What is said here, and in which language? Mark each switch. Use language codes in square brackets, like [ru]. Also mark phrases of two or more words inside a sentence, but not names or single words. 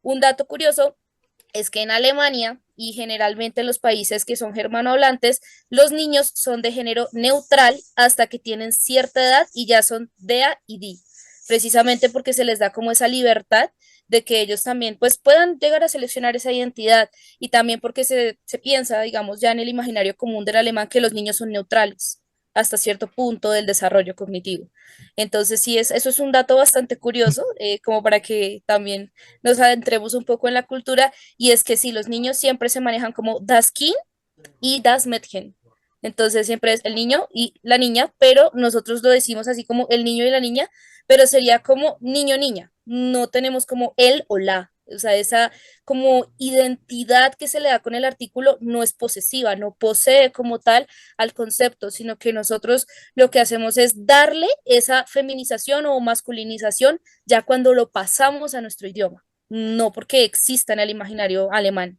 [es] Un dato curioso es que en Alemania y generalmente en los países que son germanohablantes, los niños son de género neutral hasta que tienen cierta edad y ya son DEA y DI, precisamente porque se les da como esa libertad de que ellos también pues puedan llegar a seleccionar esa identidad y también porque se piensa, digamos, ya en el imaginario común del alemán que los niños son neutrales hasta cierto punto del desarrollo cognitivo. Entonces, sí, eso es un dato bastante curioso, como para que también nos adentremos un poco en la cultura, y es que sí, los niños siempre se manejan como [de] das Kind [es] y [de] das Mädchen. [es] Entonces siempre es el niño y la niña, pero nosotros lo decimos así como el niño y la niña, pero sería como niño-niña. No tenemos como él o la. O sea, esa como identidad que se le da con el artículo no es posesiva, no posee como tal al concepto, sino que nosotros lo que hacemos es darle esa feminización o masculinización ya cuando lo pasamos a nuestro idioma, no porque exista en el imaginario alemán.